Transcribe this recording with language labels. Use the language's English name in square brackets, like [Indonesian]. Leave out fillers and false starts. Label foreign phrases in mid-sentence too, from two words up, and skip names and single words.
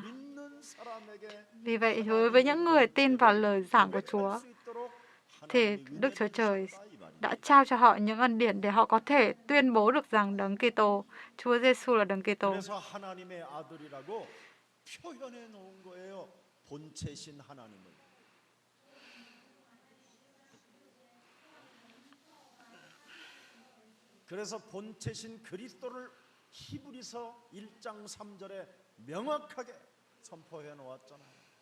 [Korean] 믿는 사람에게 [Vietnamese] Vì vậy, đối với những người tin vào lời giảng của Chúa, [Korean] 할 수 있도록 [Vietnamese] thì [Korean] 하나님이 [Vietnamese] Đức Chúa [Korean] 은혜를 [Vietnamese] Trời [Korean] 주셨다 이 말이에요. [Vietnamese] đã trao cho họ những ân điển để họ có thể tuyên bố được rằng Đấng Kitô, Chúa Giêsu là Đấng Kitô. [Korean] 그래서 하나님의 아들이라고 표현해 놓은 거예요. 본체신 하나님을. 그래서 본체신 그리스도를 히브리서 1장 3절에 명확하게 선포해 놓았잖아요.